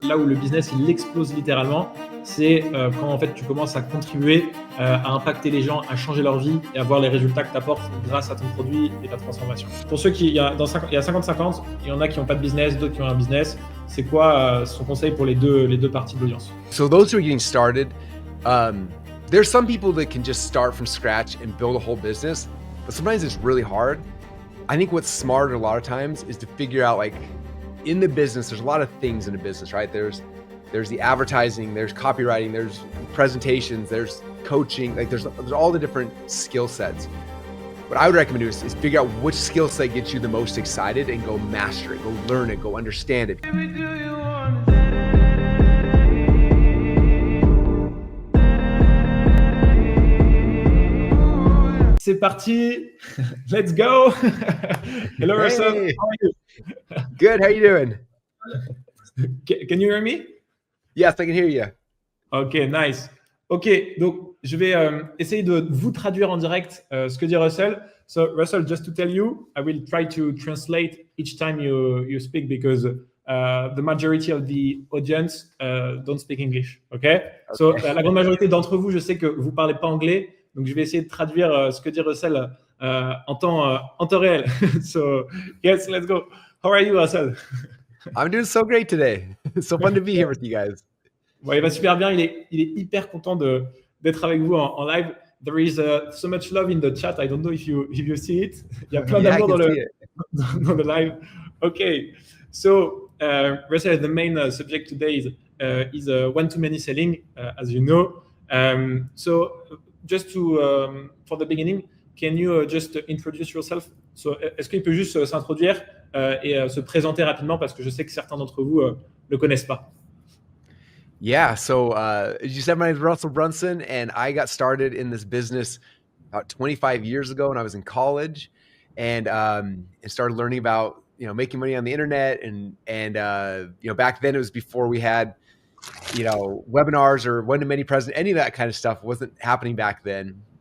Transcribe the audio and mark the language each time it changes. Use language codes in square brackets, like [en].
[fr] là où le business il explose littéralement, c'est quand en fait tu commences à contribuer à impacter les gens, à changer leur vie et à voir les résultats que tu apportes grâce à ton produit et ta transformation. Pour ceux qui, il y a 50-50, il y en a qui n'ont pas de business, d'autres qui ont un business. C'est quoi son conseil pour les deux parties de l'audience? [en] So those who are getting started, there's some people that can just start from scratch and build a whole business, but sometimes it's really hard. I think what's smarter a lot of times is to figure out, like, in the business, there's a lot of things in a business, right? There's the advertising, there's copywriting, there's presentations, there's coaching, like there's all the different skill sets. What I would recommend is figure out which skill set gets you the most excited and go master it, go learn it, go understand it. [fr] C'est parti, [en] let's go. Hello, Hey. Russell. How are you? Good, how you doing? Can you hear me? Yes, I can hear you. Ok, nice. [fr] Ok, donc je vais essayer de vous traduire en direct ce que dit Russell. [en] So Russell, just to tell you, I will try to translate each time you speak because the majority of the audience don't speak English. Okay? [fr] So la grande majorité d'entre vous, je sais que vous parlez pas anglais, donc je vais essayer de traduire ce que dit Russell en temps réel. [en] So yes, let's go. How are you, Russell? I'm doing so great today. It's so fun to be here with you guys. [fr] Bon, il va super bien. Il est hyper content d'être avec vous en live. [en] There is so much love in the chat. I don't know if you see it. [fr] Il y a plein d'amour dans le live. [en] Okay, so Russell, the main subject today is one-to-many selling, as you know. So just for the beginning, can you just introduce yourself? [fr] So, est-ce qu'il peut juste s'introduire et se présenter rapidement parce que je sais que certains d'entre vous le connaissent pas. [en] Yeah, so as you said, my name is Russell Brunson, and I got started in this business about 25 years ago when I was in college, and started learning about making money on the internet, and back then it was before we had webinars or one-to-many present, any of that kind of stuff wasn't happening back then.